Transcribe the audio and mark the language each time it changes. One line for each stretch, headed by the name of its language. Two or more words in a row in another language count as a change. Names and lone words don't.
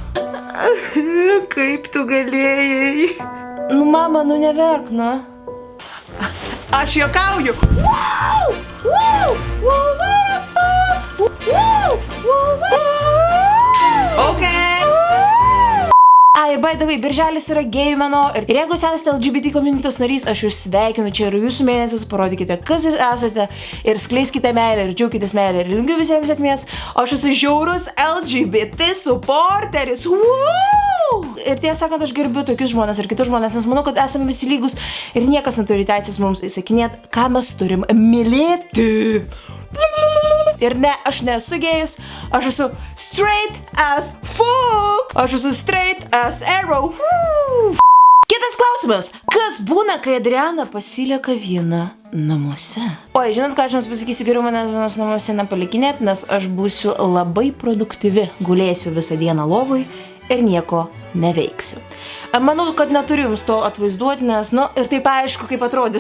Lithuanian: Kaip tu galėjai? Nu mama, nu neverk, nu. Aš juokauju.
English: Wow! Wow! Wow! Okay. Ir by the way,
Lithuanian: birželis yra gėjų mėnuo ir jeigu jūs esate LGBT community'os narys, aš jūs sveikinu, čia yra jūsų mėnesis, parodykite, kas jūs esate ir skleiskite meilę ir džiaukitės meilę ir linkiu visiems sėkmės. Aš esu žiaurus LGBT supporteris. Wow! Ir tiesą sakant, aš gerbiu tokius žmonės ir kitus žmonės, nes manau, kad esame visi lygus ir niekas neturi teisės mums įsakinėti, ką mes turim mylėti. Ir ne, aš nesu gėjus, aš esu
English: straight as fuck.
Lithuanian: Aš esu
English: straight as arrow.
Lithuanian: Kitas klausimas. Kas būna, kai Adriana pasilieka viena namuose? Oi, žinot, ką aš jums pasakysiu, geriau manęs vienos namuose nepalikinėti, nes aš būsiu labai produktyvi. Gulėsiu visą dieną lovui ir nieko neveiksiu. Manau, kad neturiu jums to atvaizduoti, nes, nu, ir taip aišku, kaip atrodys.